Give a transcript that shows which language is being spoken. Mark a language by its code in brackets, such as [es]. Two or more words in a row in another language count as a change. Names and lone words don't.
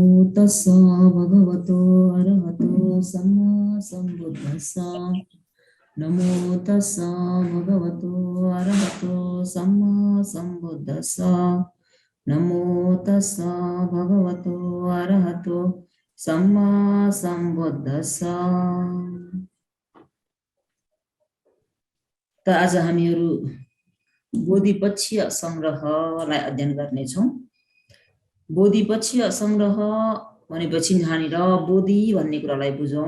[pi] तस्सा भगवतो अरहतो सम्मा सम्बुद्धस्सा नमो तस्सा भगवतो अरहतो सम्मा सम्बुद्धस्सा नमो तस्सा भगवतो अरहतो सम्मा सम्बुद्धस्सा। [ne] त आज हामीहरू बोधिपक्षीय संग्रहलाई अध्ययन गर्नेछौँ। बोधिपक्षीय संग्रह भनेपछि यहाँनिर बोधि भन्ने कुरालाई बुझौँ।